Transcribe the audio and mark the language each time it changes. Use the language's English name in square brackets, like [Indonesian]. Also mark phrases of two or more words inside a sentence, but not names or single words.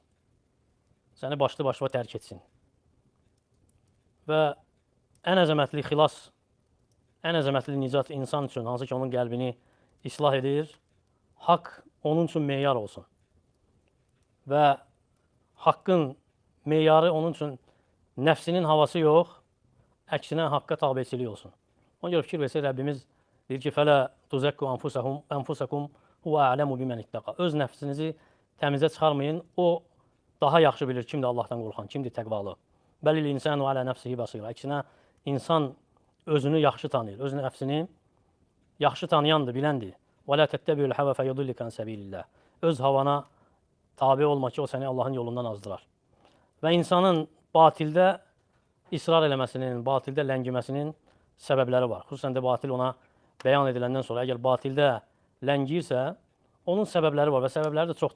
[Azerbaijani] Səni başlı-başına tərk etsin. Və ən əzəmətli xilas, ən əzəmətli nicat insan üçün, hansı ki, onun qəlbini islah edir, haqq onun üçün meyar olsun. Və haqqın meyarı onun üçün nəfsinin havası yox, əksinə haqqa tabiçilik olsun. Ona görə fikir versə, Rəbbimiz deyir ki, [Arabic] فَلَا تُزَكُّ أَنفُسَكُمْ هُوَ أَعْلَمُ بِمَنِ اتَّقَى. [Azerbaijani] Öz nəfsinizi təmizə çıxarmayın, o daha yaxşı bilir kimdir Allahdan qorxan, kimdir təqvalı. [Arabic] بل الإنسان على نفسه بصيرة. [Azerbaijani] Əksinə, insan özünü yaxşı tanıyır, öz nəfsini yaxşı tanıyandır, biləndir. [Arabic] وَلَا تَتَّبِعُ الْحَوَى فَيُضِلِّكَ عَنْ سَبِيلِ اللّٰهِ. [Azerbaijani] Öz havana tabi olma ki, o səni Allahın yolundan azdırar. Və insanın batildə israr eləməsinin, batildə ləngiməsinin səbəbləri var. Xüsusən də batil ona bəyan ediləndən sonra, əgər batildə ləngiyirsə, onun səbəbləri var və səbəbləri də çoxdur.